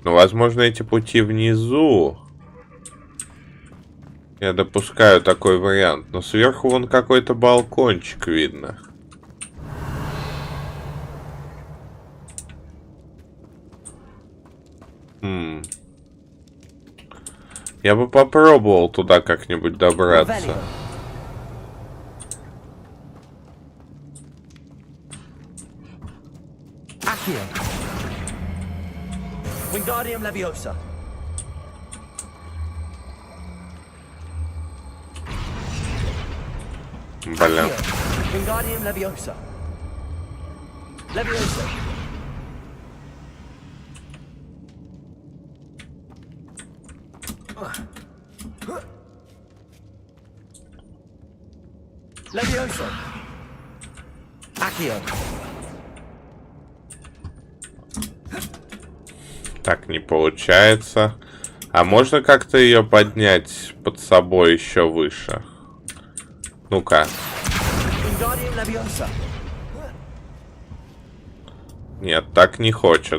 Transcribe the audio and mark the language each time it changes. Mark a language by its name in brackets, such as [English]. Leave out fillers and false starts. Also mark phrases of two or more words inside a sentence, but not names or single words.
[Russian] Но, возможно, эти пути внизу. Я допускаю такой вариант. Но сверху вон какой-то балкончик видно. Я бы попробовал туда как-нибудь добраться. Accio. Wingardium Leviosa. Блин. Wingardium Leviosa. Leviosa. Leviosa. Accio. Так, не получается. А можно как-то ее поднять под собой еще выше? Ну-ка. Wingardium Leviosa. Нет, так не хочет.